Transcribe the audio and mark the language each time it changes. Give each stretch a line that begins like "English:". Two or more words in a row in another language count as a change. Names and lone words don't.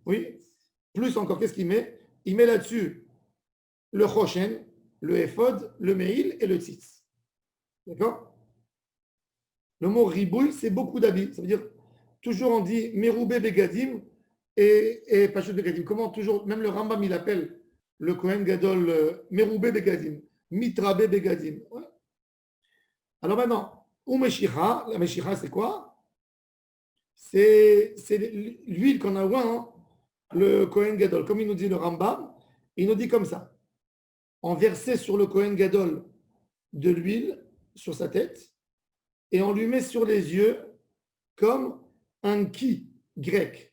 French: Plus encore, qu'est-ce qu'il met? Il met là-dessus le Choshen, le éphod, le meil et le tzitz. D'accord? Le mot riboui, c'est beaucoup d'habits. Ça veut dire, toujours on dit
Hebrew: מרובה בגדים
French: et
Hebrew: פחות בגדים.
French: Comment toujours, même le Rambam, il appelle le Kohen Gadol
Hebrew: מרובה בגדים, מתרבה בגדים.
French: Ouais. Alors maintenant, ou meshicha, la meshicha, c'est quoi? C'est l'huile qu'on a loin, le Kohen Gadol. Comme il nous dit le Rambam, il nous dit comme ça. On versait sur le Kohen Gadol de l'huile sur sa tête et on lui met sur les yeux comme un ki grec.